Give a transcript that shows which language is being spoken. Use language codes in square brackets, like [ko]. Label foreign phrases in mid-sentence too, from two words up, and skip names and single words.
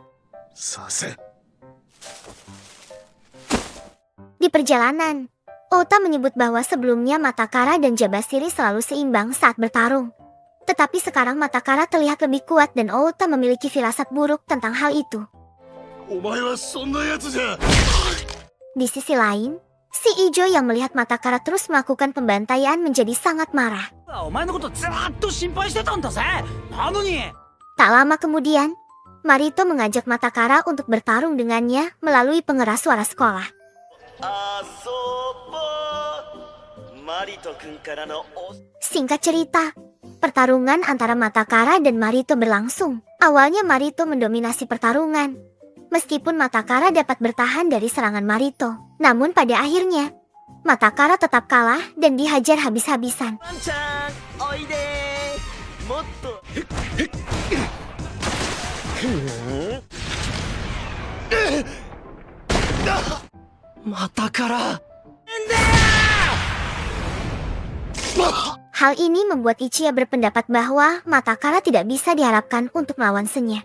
[ja] させ [id] Di perjalanan, Ota menyebut bahwa sebelumnya Matakara dan Jabashiri selalu seimbang saat bertarung. Tetapi sekarang Matakara terlihat lebih kuat dan Ota memiliki firasat buruk tentang hal itu. [ja] お前はそんなやつじゃ [id] Di sisi lain, si Ijo yang melihat Matakara terus melakukan pembantaian menjadi sangat marah. [ja] お前のことずーっと心配してたんだぜ。なのに。 [id] Tak lama kemudian, Marito mengajak Matakara untuk bertarung dengannya melalui pengeras suara sekolah. [ja] 遊ぼうマリト君からのお [id] Singkat cerita, pertarungan antara Matakara dan Marito berlangsung. Awalnya Marito mendominasi pertarungan. Meskipun Matakara dapat bertahan dari serangan Marito, namun pada akhirnya, Matakara tetap kalah dan dihajar habis-habisan. [ja] ワンちゃんおいでもっと [id] Matakara. Hal ini membuat Ichiya berpendapat bahwa Matakara tidak bisa diharapkan untuk melawan Senya.